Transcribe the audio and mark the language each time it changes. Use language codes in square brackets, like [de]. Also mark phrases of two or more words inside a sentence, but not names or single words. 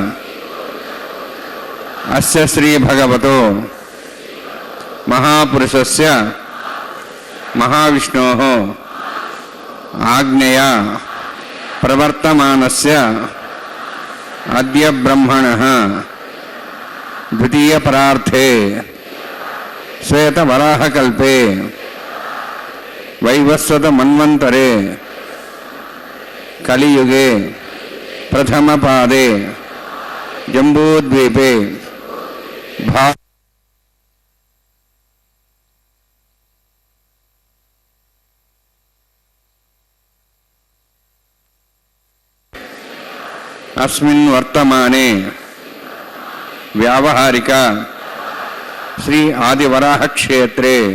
[sa] అస్య శ్రీ భగవతో మహాపురుషస్య మహావిష్ణోః ఆజ్ఞయా ప్రవర్తమానస్య అద్య బ్రహ్మణః ద్వితీయ పరార్థే శ్వేతవరాహకల్పే वैवस्वत मन्वन्तरे कलियुगे प्रथमपादे जम्बूद्वीपे अस्मिन् वर्तमाने व्यावहारिक श्री आदिवराह क्षेत्रे